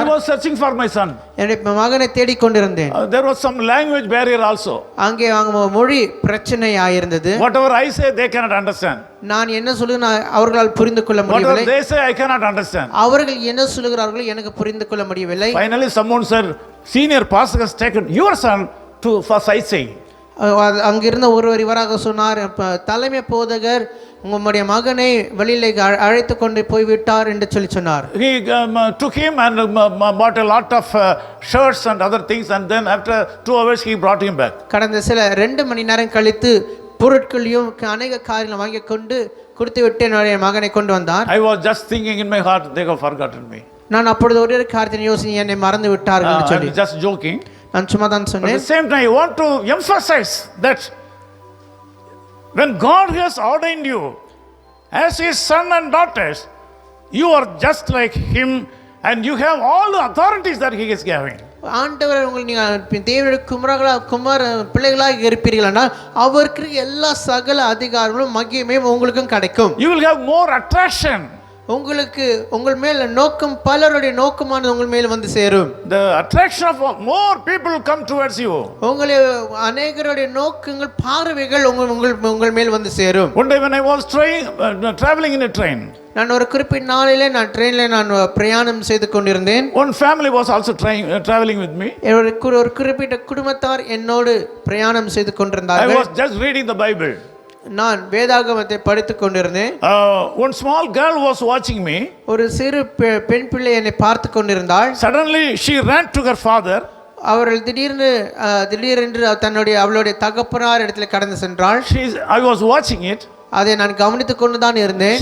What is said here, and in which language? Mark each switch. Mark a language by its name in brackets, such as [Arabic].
[English] I was searching for my son. [Tamil] என்னுடைய மகனை தேடிக் கொண்டிருந்தேன். [English] There was some language barrier also. [Tamil] அங்கே மொழி பிரச்சனை ஆயிருந்தது. [English] Whatever I say, they cannot understand. [Tamil] நான் என்ன சொல்லுகிறேன் அவர்களால் புரிந்து கொள்ள முடியவில்லை. [English] Whatever they say, I cannot understand. [Tamil] அவர்கள் என்ன சொல்லுகிறார்கள் எனக்கு புரிந்து கொள்ள முடியவில்லை. [English] Finally, someone said, senior pastor has taken your son for sightseeing. [Tamil] அங்கிருந்த ஒருவர் இவராக சொன்னார், தலைமை போதகர் உங்களுடைய மகனை வெளியிலே அழைத்து கொண்டு போய்விட்டார் என்று சொல்லி சொன்னார். [English] He took him and bought a lot of shirts and other things, and then after 2 hours he brought him back. [Tamil] கடந்த சில 2 மணி நேரம் கழித்து பொருட்களையும் அநேக காரியங்களை வாங்கி கொண்டு கொடுத்து விட்டு என்னுடைய மகனை கொண்டு வந்தார். [English] I was just thinking in my heart, they have forgotten me. [Tamil] நான் அப்பொழுது ஒரே ஒரு காரியத்தை யோசிச்சு என்னை மறந்து விட்டார்கள் என்று சொல்லி [English] I'm just joking. [Tamil] நான் சும்மா தான் சொன்னேன். [English] At the same time, I want to emphasize that when God has ordained you as his son and daughters, you are just like him and you have all the authorities that he is giving. [Tamil] ஆண்டவர் நீங்கள் தேவனுடைய குமார பிள்ளைகளாக இருப்பீர்களானால் அவருக்கு எல்லா சகல அதிகாரங்களும் மகிமையும் உங்களுக்கும் கிடைக்கும். [English] You will have more attraction. [Tamil] உங்களுக்கு உங்கள் மேல் நோக்கம் பலருடைய நோக்கமானது உங்கள் மேல் வந்து சேரும். [English] The attraction of more people come towards you. [Tamil] உங்களை அநேகருடைய நோக்கங்கள் பார்வைகள் உங்கள் மேல் வந்து சேரும். [English] One day when I was traveling in a train, [Tamil] நான் ஒரு குறிப்பிட்ட நாளிலே நான் ட்ரெயினில் நான் பிரயாணம் செய்து கொண்டிருந்தேன். [English] one family was also traveling with me. [Tamil] ஒரு குறிப்பிட்ட குடும்பத்தார் என்னோடு பிரயாணம் செய்து கொண்டிருந்தார்கள். [English] I was just reading the Bible. [Tamil] நான் வேதாகமத்தை படித்துக் கொண்டிருந்தேன். [English] One small girl was watching me. [Tamil] ஒரு சிறு பெண் பிள்ளை என்னை பார்த்து கொண்டிருந்தாள். [English] Suddenly she ran to her father. [Tamil] அவர்கள் திடீரென்று அவளுடைய தகப்பனார் இடத்துல கடந்து சென்றாள். [English] I was watching it. [Tamil] அதை நான் கவனித்துக் கொண்டு தான் இருந்தேன்.